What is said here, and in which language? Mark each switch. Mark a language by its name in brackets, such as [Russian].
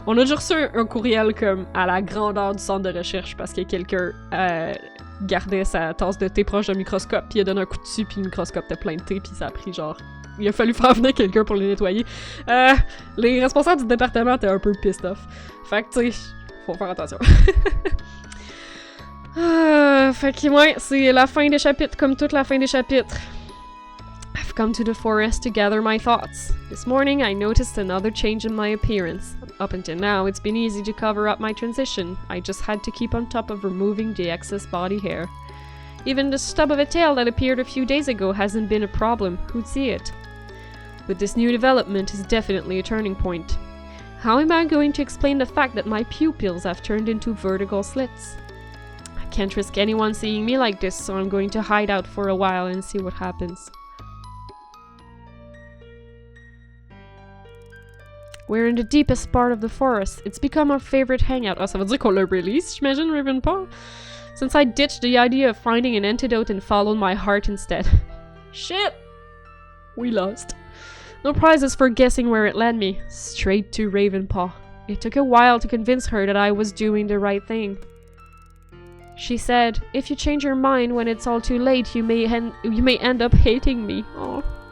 [French] On a déjà reçu un courriel comme à la grandeur du centre de recherche parce que quelqu'un gardait sa tasse de thé proche d'un microscope, puis il a donné un coup dessus, puis le microscope était plein de thé, puis ça a pris genre... Il a fallu faire venir quelqu'un pour les nettoyer. Les responsables du département étaient un peu pissed off. Fait que, tu sais, faut faire attention. Fait que, ouais, c'est la fin des chapitres, comme toute la fin des chapitres. [English] I've come to the forest to gather my thoughts. This morning, I noticed another change in my appearance. Up until now, it's been easy to cover up my transition. I just had to keep on top of removing the excess body hair. Even the stub of a tail that appeared a few days ago hasn't been a problem. Who'd see it? But this new development is definitely a turning point. How am I going to explain the fact that my pupils have turned into vertical slits? I can't risk anyone seeing me like this, so I'm going to hide out for a while and see what happens. We're in the deepest part of the forest. It's become our favorite hangout. [French] Ah, ça veut dire qu'on l'a release, j'imagine, Ravenpaw? [English] Since I ditched the idea of finding an antidote and followed my heart instead. Shit! We lost. No prizes for guessing where it led me. Straight to Ravenpaw. It took a while to convince her that I was doing the right thing. She said, if you change your mind when it's all too late, you may end up hating me. Oh.